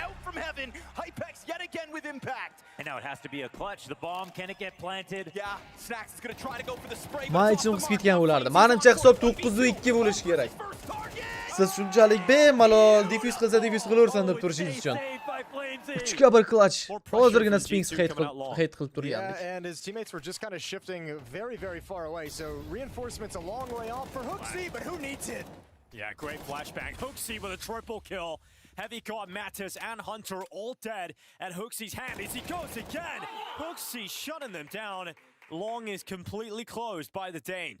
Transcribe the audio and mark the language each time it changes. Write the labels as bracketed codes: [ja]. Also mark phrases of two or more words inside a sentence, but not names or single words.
[en] Heaven, Hypex yet again with impact. And now it has to be a clutch. The bomb, can it get planted? Yeah, Snacks is going to try to go for the spray. [uz] Men ichim qisib ketgan bo'lardi. Menimcha hisob 9-2 bo'lishi kerak. Siz shunchalik bemalol diffuse qilsa diffuse qilaversan deb turishingiz uchun. 3 ga 1 clutch. Hozirgina Spinks hate qilib turgandik. [en] Yeah, and his teammates were just kind of shifting very far away. So reinforcements a long way off for Huxi, but who needs it? Yeah, great flashbang. Huxi with a triple kill. Heavy caught Mattis and Hunter all dead at Huxi's hand as he goes again. Huxi shutting them down. Long is completely closed by the Dane.